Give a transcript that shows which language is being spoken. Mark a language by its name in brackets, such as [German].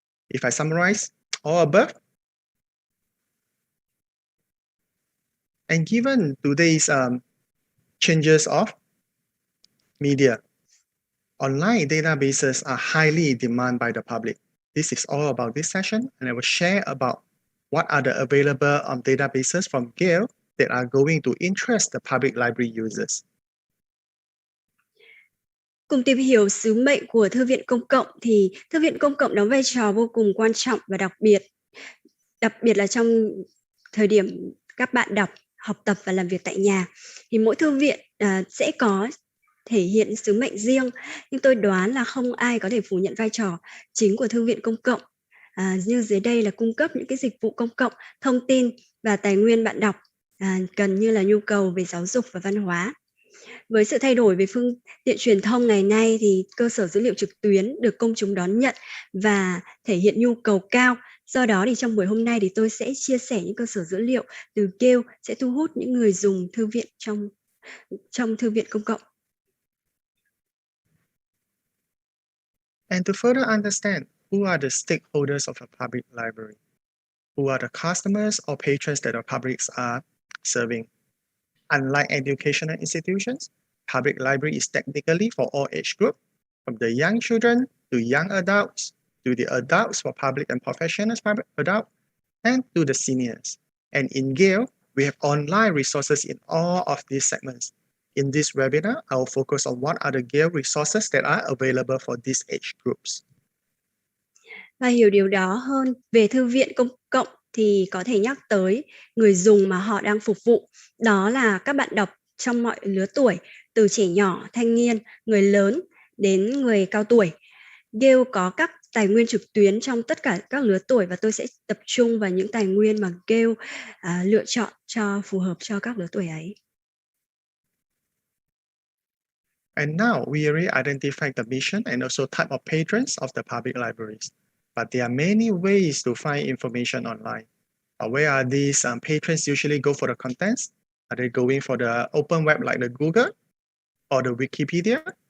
[English] If I summarize all above, and given today's changes of media, online databases are highly demanded by the public. This is all about this session, and I will share about what are the available databases from Gale that are going to interest the public library users. [Vietnamese] Cùng tìm hiểu sứ mệnh của Thư viện Công cộng thì Thư viện Công cộng đóng vai trò vô cùng quan trọng và đặc biệt là trong thời điểm các bạn đọc, học tập và làm việc tại nhà. Thì mỗi thư viện sẽ có thể hiện sứ mệnh riêng, nhưng tôi đoán là không ai có thể phủ nhận vai trò chính của Thư viện Công cộng. Như dưới đây là cung cấp những cái dịch vụ công cộng, thông tin và tài nguyên bạn đọc cần như là nhu cầu về giáo dục và văn hóa. Với sự thay đổi về phương tiện truyền thông ngày nay thì cơ sở dữ liệu trực tuyến được công chúng đón nhận và thể hiện nhu cầu cao. Do đó thì trong buổi hôm nay thì tôi sẽ chia sẻ những cơ sở dữ liệu từ Gale sẽ thu hút những người dùng thư viện trong Thư viện Công cộng. [English] And to further understand who are the stakeholders of a public library, who are the customers or patrons that our publics are serving. Unlike educational institutions, public library is technically for all age groups, from the young children to young adults, to the adults for public and professional public adult, and to the seniors. And in Gale, we have online resources in all of these segments. In this webinar, I will focus on what are the Gale resources that are available for these age groups. [Vietnamese] Và hiểu điều đó hơn về Thư viện Công cộng thì có thể nhắc tới người dùng mà họ đang phục vụ. Đó là các bạn đọc trong mọi lứa tuổi, từ trẻ nhỏ, thanh niên, người lớn đến người cao tuổi. Gale có các tài nguyên trực tuyến trong tất cả các lứa tuổi và tôi sẽ tập trung vào những tài nguyên mà Gale lựa chọn cho phù hợp cho các lứa tuổi ấy. [English] And now we already identified the mission and also type of patrons of the public libraries. But there are many ways to find information online. Where are these patrons usually go for the contents? Are they going for the open web like the Google or the Wikipedia?